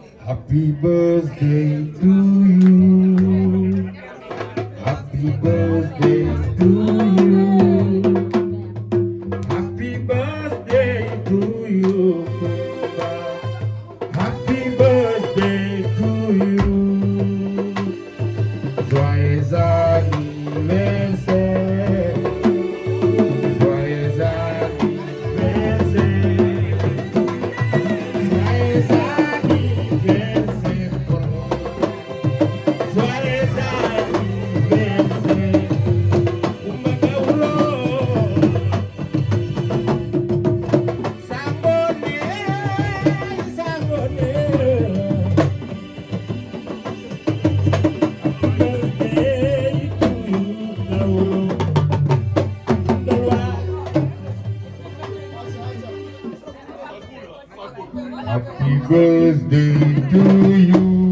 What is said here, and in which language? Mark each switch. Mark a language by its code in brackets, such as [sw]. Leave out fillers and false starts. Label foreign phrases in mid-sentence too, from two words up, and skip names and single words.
[en] Happy birthday to you. Happy birthday to you. Happy birthday to you. Happy birthday to you. [fr] Joyeux anniversaire. Joyeux anniversaire. Joyeux anniversaire. Joyeux anniversaire. Umagaulo. Sambone, sambone. [en] Happy birthday to you.